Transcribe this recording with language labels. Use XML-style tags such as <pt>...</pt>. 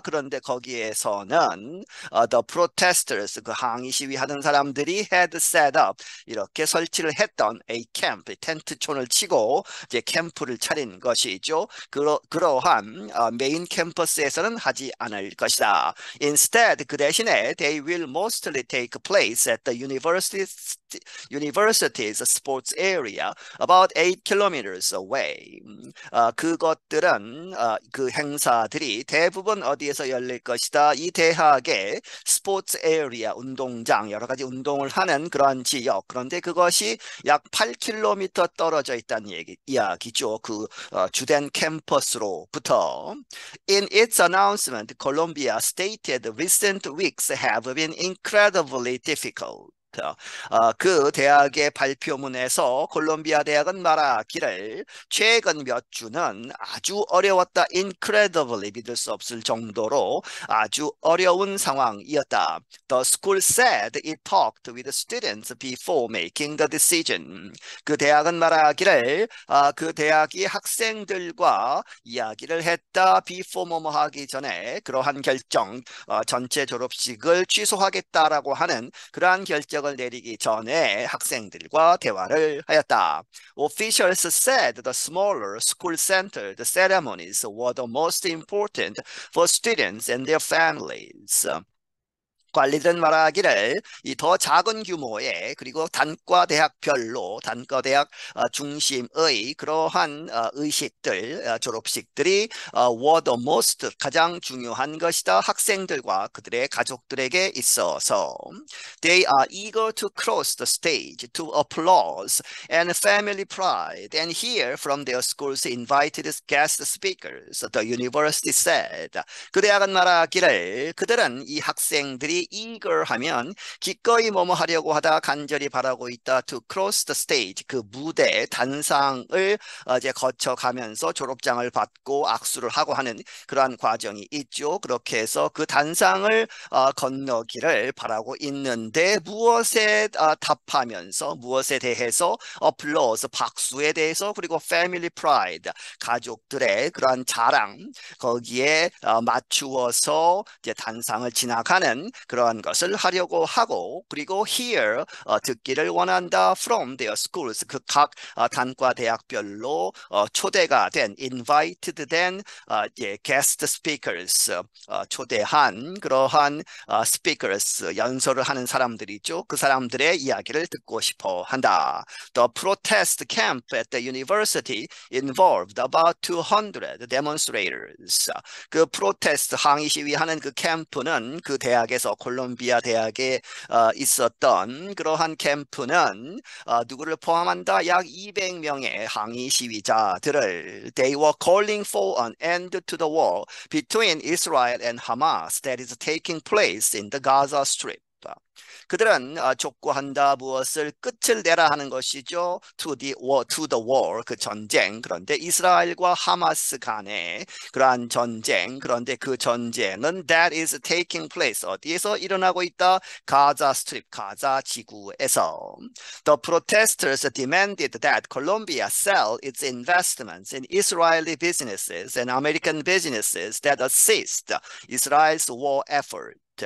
<ko>그런데 거기에서는</ko> <en>the protesters</en> <ko>그 항의 시위하는 사람들이</ko> <en>had set up</en> <ko>이렇게 설치를 했던</ko> <en>a camp</en> <ko>텐트촌을 치고 이제 캠프를 차린 것이죠. 그러한 메인 캠퍼스에서는 하지 않을 것이다.</ko> <en>Instead</en> <ko>그 대신에</ko> <en>they will mostly take place at the university's sports area about 8 kilometers away.</en> <ko>그것들은 그 행사들이 대부분 어디에서 열릴 것이다. 이 대학의 스포츠 에리아 운동장 여러 가지 운동을 하는 그런 지역 그런데 그것이 약 8km 떨어져 있다는 이야기죠. 그 주된 캠퍼스로부터.</ko> <en>In its announcement, Columbia stated recent weeks have been incredibly difficult.</en> <ko>그 대학의 발표문에서 콜롬비아 대학은 말하기를 최근 몇 주는 아주 어려웠다. incredibly 믿을 수 없을 정도로 아주 어려운 상황이었다.</ko> <en>The school said it talked with students before making the decision.</en> <ko>그 대학은 말하기를 그 대학이 학생들과 이야기를 했다. before 뭐뭐 하기 전에 그러한 결정 전체 졸업식을 취소하겠다라고 하는 그러한 결정을 내리기 전에 학생들과 대화를 하였다.</ko> <en>Officials said the smaller school-centered ceremonies were the most important for students and their families.</en> <ko>관리들은 말하기를 이 더 작은 규모의 그리고 단과 대학별로 단과 대학 중심의 그러한 의식들 졸업식들이</ko> <en>were the most</en> <ko>가장 중요한 것이다. 학생들과 그들의 가족들에게 있어서</ko> <en>they are eager to cross the stage to applause and family pride and hear from their school's invited guest speakers. The university said.</en> <ko>그 대학은 말하기를 그들은 이 학생들이 eager 하면 기꺼이 뭐뭐 하려고 하다 간절히 바라고 있다.</ko> <en>to cross the stage</en> <ko>그 무대 단상을 이제 거쳐가면서 졸업장을 받고 악수를 하고 하는 그러한 과정이 있죠. 그렇게 해서 그 단상을 건너기를 바라고 있는데 무엇에 답하면서 무엇에 대해서 applause 박수에 대해서 그리고</ko> <en>family pride</en> <ko>가족들의 그러한 자랑 거기에 맞추어서 이제 단상을 지나가는 그러한 것을 하려고 하고 그리고 hear 듣기를 원한다</ko> <en>from their schools</en> <ko>그 각 단과 대학별로 초대가 된 invited 된 이제</ko> <en>guest speakers</en> <ko>초대한 그러한 speakers 연설을 하는 사람들이죠. 그 사람들의 이야기를 듣고 싶어 한다.</ko> <en>The protest camp at the university involved about 200 demonstrators.</en> <ko>그 프로테스트 항의 시위하는 그 캠프는 그 대학에서 콜롬비아 대학에 있었던 그러한 캠프는 누구를 포함한다? 약 200명의 항의 시위자들을</ko> <en>They were calling for an end to the war between Israel and Hamas that is taking place in the Gaza Strip.</en> <ko>그들은 촉구한다 무엇을 끝을 내라 하는 것이죠.</ko> <en>to the war</en> <ko>그 전쟁 그런데 이스라엘과 하마스 간의 그러한 전쟁 그런데 그 전쟁은</ko> <en>that is taking place</en> <ko>어디에서 일어나고 있다? 가자 스트립 가자 지구에서</ko> <en>The protesters demanded that Colombia sell its investments in Israeli businesses and American businesses that assist Israel's war effort.</en>